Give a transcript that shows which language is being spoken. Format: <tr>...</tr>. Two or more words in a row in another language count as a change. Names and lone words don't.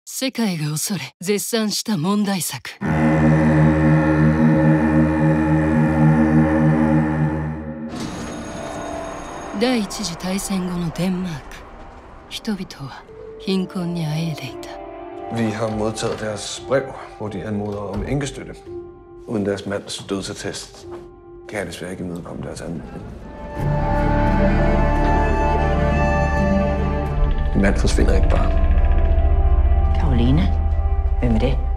<ja>世界が恐れ絶賛した問題作。第一次大戦後のデンマーク。人々は貧困にあえいでいた。</ja> <da>Vi har modtaget deres brev, hvor de anmoder om enkestøtte. Uden deres mands dødsattest kan jeg desværre ikke imødekomme deres anmodning. Min mand forsvinder ikke bare. Karoline? Hvem er det?</da>